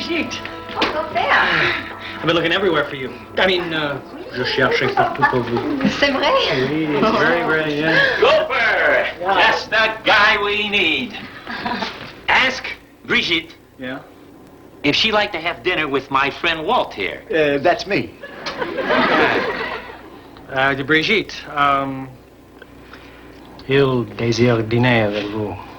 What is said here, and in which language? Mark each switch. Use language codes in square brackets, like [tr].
[en] been looking everywhere for you. I mean, [fr] je cherchais partout pour vous. C'est vrai? [en] Oui, it's very, very, yeah. Gopher! That's the guy we need. Ask Brigitte. Yeah? If she'd like to have dinner with my friend Walt here. That's me. [fr] De Brigitte, il désire dîner avec vous.